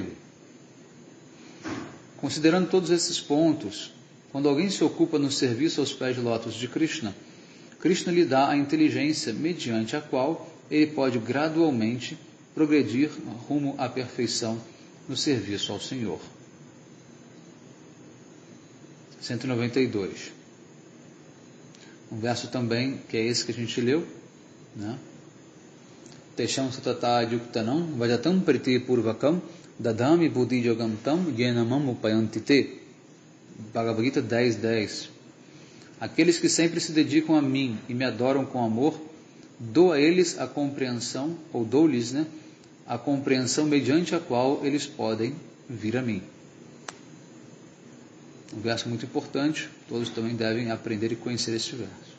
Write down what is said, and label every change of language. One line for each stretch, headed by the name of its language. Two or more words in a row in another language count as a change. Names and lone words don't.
Portuguese: Considerando todos esses pontos, quando alguém se ocupa no serviço aos pés de lótus de Krishna, Krishna lhe dá a inteligência mediante a qual ele pode gradualmente progredir rumo à perfeição no serviço ao Senhor. 192. Um verso também, que é esse que a gente leu, né?
Sanskrit: तेषां सतत युक्तानां भजतां प्रीति पूर्वकम् ददामि बुद्धि योगं तं येनमाम् उपयान्तिते.
Portuguese: Bhagavad Gita 10:10. Aqueles que sempre se dedicam a mim e me adoram com amor, dou a eles a compreensão, ou dou-lhes, né, a compreensão mediante a qual eles podem vir a mim. Um verso muito importante, todos também devem aprender e conhecer este verso.